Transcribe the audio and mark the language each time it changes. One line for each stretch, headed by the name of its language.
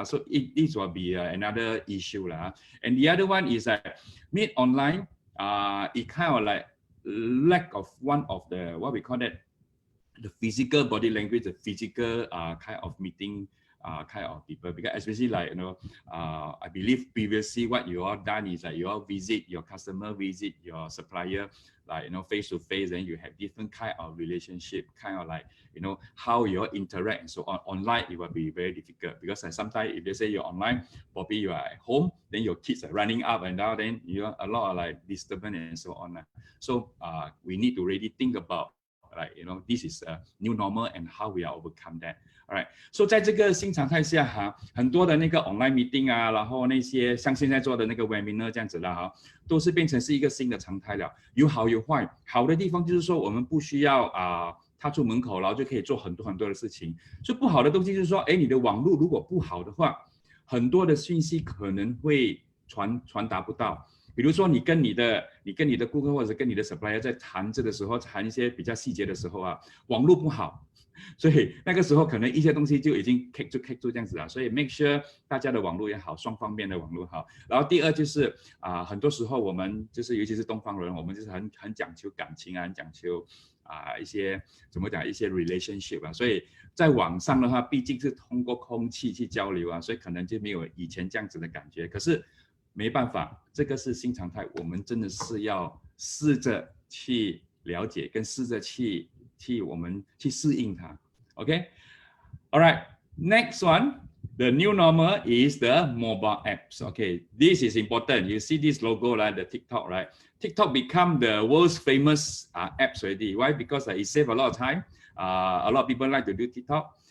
English: So this will be another issue. And the other one is that meet online, it kind of like lack of one of the, what we call that, the physical body language, the physical kind of meeting kind of people, because especially like, I believe previously what you all done is that you all visit your customer, visit your supplier, like, face to face, and you have different kind of relationship, kind of like, how you all interact and so on. Online, it will be very difficult, because sometimes if they say you're online, probably you are at home, then your kids are running up and down, then you have a lot of like disturbance and so on. So we need to really think about, like, this is a new normal and how we are overcome that.
Chinese: Alright, so 在这个新常态下很多的那个 online meeting 然后那些像现在做的那个 webinar 这样子啦都是变成是一个新的常态了。有好有坏，好的地方就是说我们不需要踏出门口，然后就可以做很多很多的事情。所以不好的东西就是说，你的网络如果不好的话，很多的信息可能会传达不到。比如说你跟你的顾客或者跟你的 supplier 在谈这的时候，谈一些比较细节的时候网络不好，所以那个时候可能一些东西就已经 kick 住这样子了。所以 make sure 大家的网络也好，双方面的网络好。然后第二就是很多时候我们就是尤其是东方人，我们就是很讲求感情很讲求一些怎么讲一些 relationship 所以在网上的话，毕竟是通过空气去交流所以可能就没有以前这样子的感觉。可是没办法，这个是新常态，我们真的是要试着去了解，跟试着去我们去适应它。
English: Okay, all right. Next one, the new normal is the mobile apps. Okay, this is important. You see this logo, right? The TikTok, right? TikTok become the world's famous apps already. Why? Because it saves a lot of time. A lot of people like to do TikTok.